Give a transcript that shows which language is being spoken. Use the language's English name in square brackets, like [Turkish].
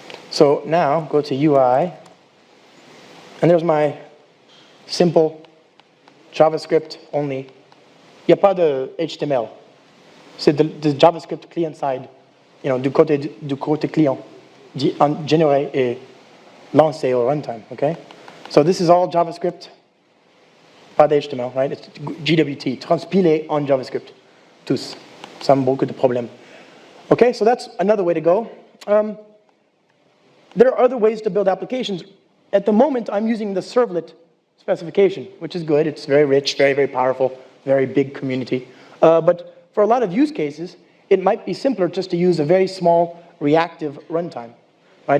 [English] So now, go to UI, and there's my simple JavaScript only. [French] Il n'y a pas de HTML. C'est de JavaScript client-side, you know, du côté client, généré et lancé au runtime, okay? [English] So this is all JavaScript, pas de HTML, right? [French] It's GWT, transpilé en JavaScript, tous, sans beaucoup de problèmes. [English] Okay, so that's another way to go. There are other ways to build applications. At the moment, I'm using the servlet specification, which is good. It's very rich, very, very powerful, very big community. But for a lot of use cases, it might be simpler just to use a very small reactive runtime. Right?